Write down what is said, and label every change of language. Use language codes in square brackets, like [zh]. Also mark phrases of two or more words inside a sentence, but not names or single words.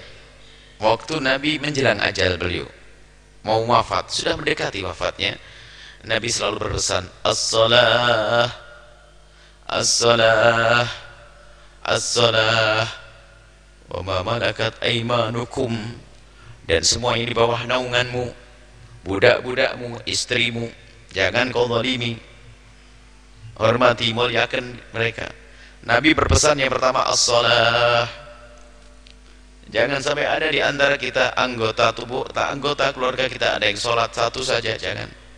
[id] Waktu Nabi menjelang ajal beliau mau wafat, sudah mendekati wafatnya, Nabi selalu berpesan, [ar] الصلاة الصلاة الصلاة, وما ملكت أيمانكم, [id] dan semua yang di bawah naunganmu, budak-budakmu, istrimu, jangan kau zalimi, hormati, muliakan mereka. Nabi berpesan yang pertama as-salah. Jangan sampai ada di antara kita anggota tubuh, anggota keluarga kita ada yang sholat satu saja, jangan.